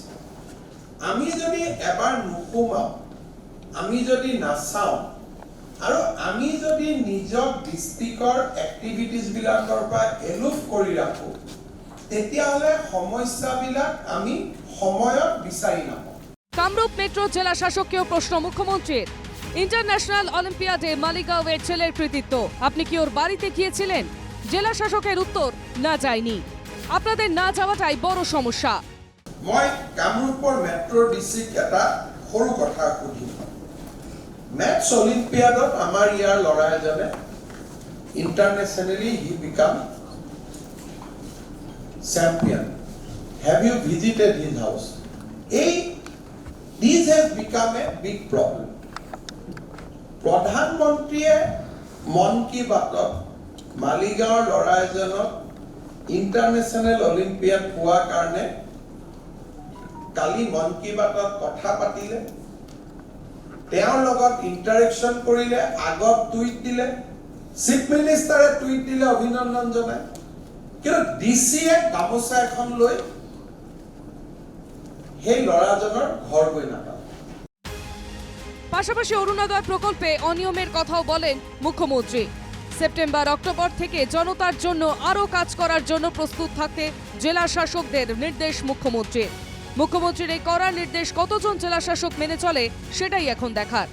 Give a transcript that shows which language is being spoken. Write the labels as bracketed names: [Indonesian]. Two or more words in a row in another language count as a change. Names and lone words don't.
[Assamese] আমি যদি এবাৰ নুসুমাও, আমি যদি নাচাও আৰু আমি যদি নিজক ডিস্ট্ৰিক্টৰ এক্টিভিটিজ বিলাকৰ পৰা এলুফ কৰি ৰাখো তেতিয়াহলে সমস্যাবিলাক আমি সময়ত বিচাৰি নাপাওঁ। [Bangla] কামরূপ মেট্রো জেলা শাসককেও প্রশ্ন মুখ্যমন্ত্রীর। [English] international olympiad [Bangla] মালিগাঁওয়ের ছেলের কৃতিত্ব, আপনি কি ওর বাড়িতে গিয়েছিলেন? জেলা শাসকের উত্তর, না যায়নি। আপনাদের না যাওয়াটাই বড় সমস্যা। [Assamese] মই কামৰূপৰ [English] metro district [Assamese] এটা সৰু কথা সুধিম। মেথছ অলিম্পিয়াডত আমাৰ যাৰ লৰা এজনে [English] internationally he become champion. have you visited his house? this has become a big problem. [Assamese] প্ৰধানমন্ত্ৰীয়ে মন কী বাতত মালিগাঁৱৰ লৰা এজনক [English] international olympiad [Assamese] হোৱা কাৰণে কালি মন কী বাতত কথা পাতিলে, ইণ্টাৰেকচন কৰিলে, আগত টুইট দিলে, চীফ মিনিষ্টাৰে টুইট দিলে অভিনন্দন জনাই। কিন্তু ডিসিয়ে গামোচা এখন লৈ সেই লৰাজনৰ ঘৰ গৈ নাপায়। [Bangla] পাশাপাশি অরুণোদয় প্রকল্পে অনিয়মের কথাও বলেন মুখ্যমন্ত্রী। সেপ্টেম্বর অক্টোবর থেকে জনতার জন্য আরও কাজ করার জন্য প্রস্তুত থাকতে জেলা শাসকদের নির্দেশ মুখ্যমন্ত্রীর। মুখ্যমন্ত্রীর এই কড়া নির্দেশ কতজন জেলা শাসক মেনে চলে সেটাই এখন দেখার।